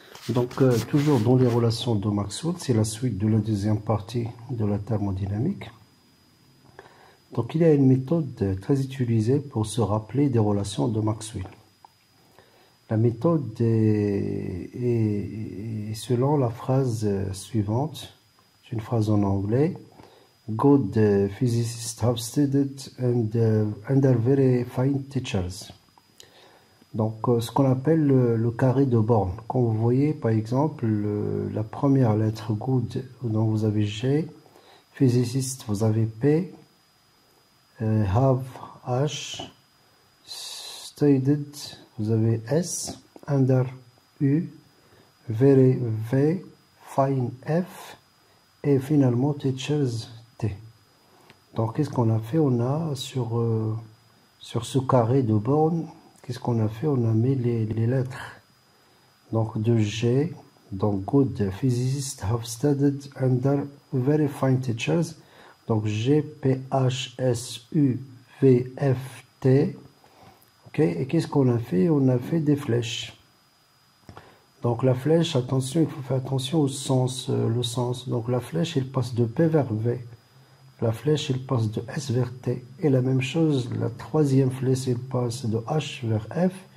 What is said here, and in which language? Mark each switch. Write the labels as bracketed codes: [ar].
[fr] Donc toujours dans les relations de Maxwell, c'est la suite de la deuxième partie de la thermodynamique. Donc il y a une méthode très utilisée pour se rappeler des relations de Maxwell. La méthode est selon la phrase suivante. C'est une phrase en anglais. [en] Good physicists have studied under very fine teachers. [fr] Donc, ce qu'on appelle le carré de Born. Quand vous voyez, par exemple, la première lettre good, dont vous avez G, physiciste, vous avez P, have, H, studied, vous avez S, under, U, very, V, fine, F, et finalement teachers, T. Donc, qu'est-ce qu'on a fait? On a sur ce carré de Born, qu'est-ce qu'on a fait? On a mis les lettres. Donc de G, donc [en] good physicists have studied under very fine teachers. [fr] Donc G, P, H, S, U, V, F, T. Ok, et qu'est-ce qu'on a fait? On a fait des flèches. Donc la flèche, attention, il faut faire attention au sens, le sens. Donc la flèche, elle passe de P vers V. La flèche, elle passe de S vers T. Et la même chose, la troisième flèche, elle passe de H vers F.